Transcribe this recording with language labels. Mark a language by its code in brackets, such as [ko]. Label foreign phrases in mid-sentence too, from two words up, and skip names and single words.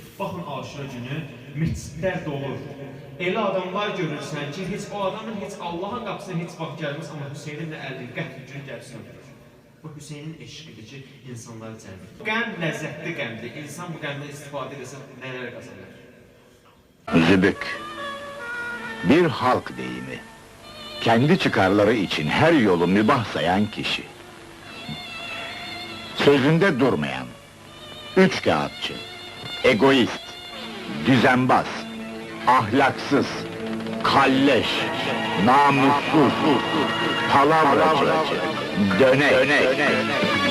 [az] Baxın, Aşura günü məscidlər dolur. Elə adamlar görürsən ki, heç o adamın heç Allahın qapısına heç vaxt gəlməz, amma Hüseynin də əlini qətl gün gəlsin öldürür. Bu Hüseynin eşqidir ki, insanları cəlb edir. Qəm ləzzətli qəmdir. İnsan bu qəmdən istifadə edirsə nələr qazanır? [tr] Zübük. Bir halk deyimi. Kendi çıkarları için her yolu mübah sayan kişi. Sözünde durmayan, üçkağıtçı, egoist, düzenbaz, ahlaksız, kalleş, namussuz, palavracı, dönek.